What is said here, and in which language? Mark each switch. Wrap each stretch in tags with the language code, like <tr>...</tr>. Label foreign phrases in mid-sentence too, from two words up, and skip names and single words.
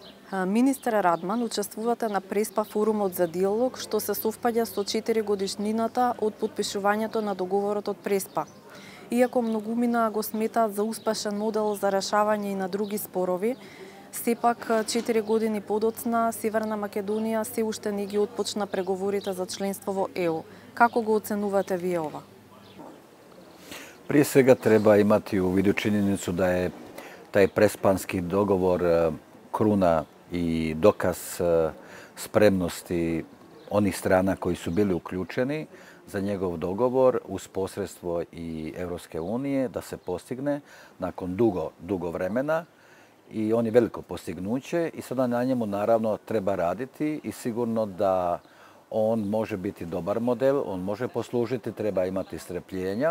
<mk>Министер Радман учествувате на Преспа форумот за диалог, што се совпаѓа со 4 годишнината од потпишувањето на договорот од Преспа. Иако многумина го сметаат за успешен модел за решавање и на други спорови, сепак 4 години подоцна Северна Македонија се уште не ги отпочна преговорите за членство во ЕУ. Како го оценувате вие ова?</mk> <hr>Prije svega treba imati u vidu činjenicu da je taj prespanski dogovor kruna i dokaz spremnosti onih strana koji su bili uključeni za njegov dogovor uz posredstvo i Europske unije da se postigne nakon dugo vremena i on je veliko postignuće i sada na njemu naravno treba raditi i sigurno da on može biti dobar model, on može poslužiti, treba imati strpljenja.</hr>